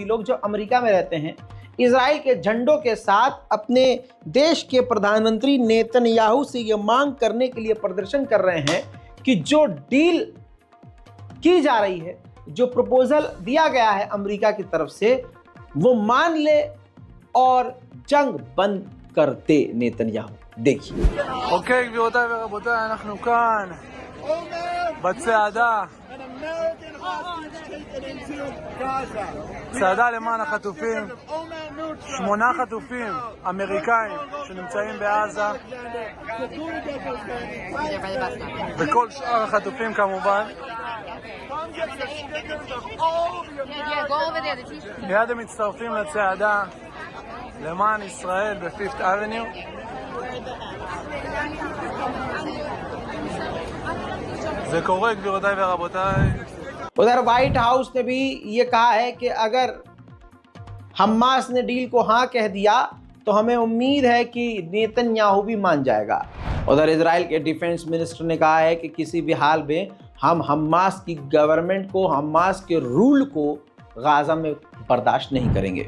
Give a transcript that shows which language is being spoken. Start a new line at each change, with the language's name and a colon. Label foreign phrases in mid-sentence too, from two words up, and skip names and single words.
Hindi: लोग जो अमेरिका में रहते हैं, इजराइल के झंडों के साथ अपने देश के प्रधानमंत्री नेतन्याहू से ये मांग करने के लिए प्रदर्शन कर रहे हैं कि जो डील की जा रही है, जो प्रपोजल दिया गया है अमेरिका की तरफ से, वो मान ले और जंग बंद कर दे नेतन्याहू। देखिए। ओके,
Hebrew: גבירותיי ורבותיי, אנחנו כאן בצעדה, צעדה למען החטופים, 8 חטופים אמריקאים שנמצאים בעזה, וכל שאר החטופים כמובן. מיד הם מצטרפים לצעדה למען ישראל ב-5th Avenue. זה קורה, גבירותיי ורבותיי.
Hindi: उधर व्हाइट हाउस ने भी ये कहा है कि अगर हमास ने डील को हाँ कह दिया तो हमें उम्मीद है कि नेतन्याहू भी मान जाएगा। उधर इजराइल के
English: defense minister
Hindi: ने कहा है कि किसी भी हाल में हम हमास की गवर्नमेंट को, हमास के रूल को गाजा में बर्दाश्त नहीं करेंगे।